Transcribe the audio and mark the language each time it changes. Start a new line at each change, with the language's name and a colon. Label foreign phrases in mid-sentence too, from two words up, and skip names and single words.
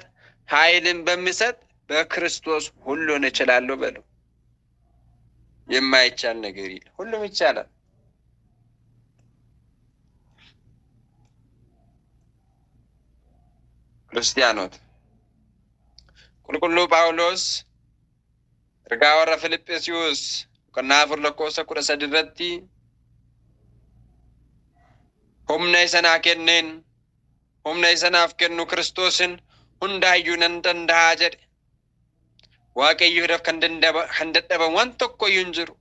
Amharic: ኃይልን በሚሰጥ በክርስቶስ ሁሉን እችላለሁ በሉ። የማይቻል ነገር የለም፣ ሁሉም ይቻላል።
Oromo: Kiristaanota qulqulluu ጳውሎስ ergaa warra Filiphisiiyuus boqonnaa 4 lakkoofsa 13 irratti humna isa naa kenneen humna isa naaf kennu Kiristoosin hundaayyuu nan danda'a jedhe. Waaqayyoodhaaf kan dadhaban waan tokkoyyuu hin jiru.